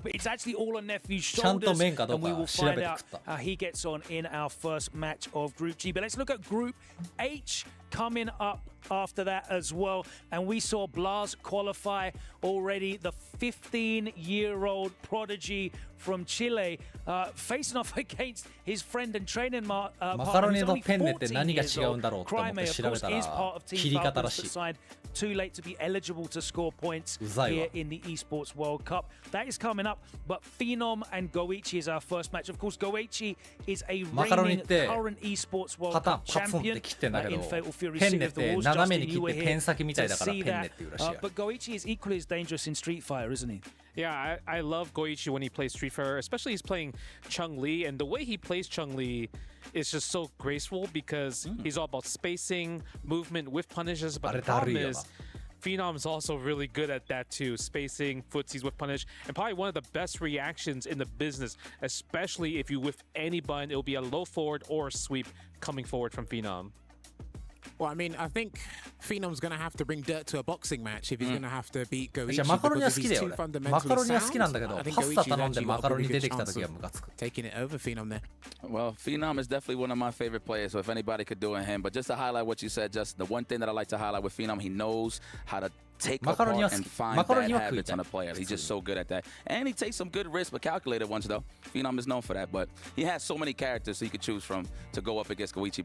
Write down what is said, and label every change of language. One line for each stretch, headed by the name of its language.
English: But it's actually all on Nephew's shoulders, and we will find out how he gets on in our first match of Group G. But let's look at Group H. coming up after that as well. And we saw Blas qualify already, the 15-year-old prodigy from Chile, facing off against his friend and training partner.
Japanese: マカロニのペンネって何が違うんだろうと思って調べたら切り方らしい。
English: Too late to be eligible to score points here in the Esports World Cup. That is coming up, but Phenom and Goichi is our first match. Of course, Goichi is a reigning current Esports World Cup champion in Fatal Fury City of the Walls. Justin, you were here to see that. But Goichi is equally as dangerous in Street Fighter, isn't he? Yeah, I love Goichi when he plays Street Fighter, especially he's playing Chun-Li, and the way he plays Chun-Li is just so graceful because he's all about spacing, movement with punishes, but the problem is Phenom's also really good at that too, spacing, footsies with punish, and probably one of the best reactions in the business, especially if you whiff any button, it'll be a low forward or a sweep coming forward from Phenom. Well, I mean, I think Phenom's going to have to bring dirt to a boxing match if he's going to have to beat Goichi.
Japanese: マカロニは好きだよ俺。マカロニは好きなんだけど、パスタ頼んでマカロニ出てきた時はムカつく。
English: Taking it over Phenom there. Well, Phenom is definitely one of my favorite players, so if anybody could do it, him. But just to highlight what you said, just the one thing that I like to highlight with Phenom, he knows how to take apart and find bad habits on a player. He's just so good at that. And he takes some good risks, but calculated ones, though. Phenom is known for that, but he has so many characters so you could choose from to go up against Goichi.